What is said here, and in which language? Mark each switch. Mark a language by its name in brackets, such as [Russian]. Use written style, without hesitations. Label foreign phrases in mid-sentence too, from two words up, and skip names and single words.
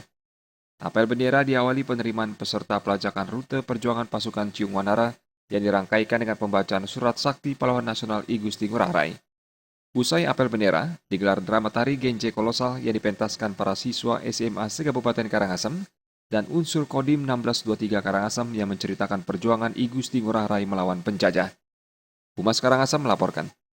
[Indonesian] Apel bendera diawali penerimaan peserta pelacakan rute perjuangan pasukan Ciung Wanara yang dirangkaikan dengan pembacaan surat sakti pahlawan nasional I Gusti Ngurah Rai. Usai apel bendera, digelar drama tari Genje Kolosal yang dipentaskan para siswa SMA se-Kabupaten Karangasem dan unsur Kodim 1623 Karangasem yang menceritakan perjuangan I Gusti Ngurah Rai melawan penjajah. Humas Karangasem melaporkan.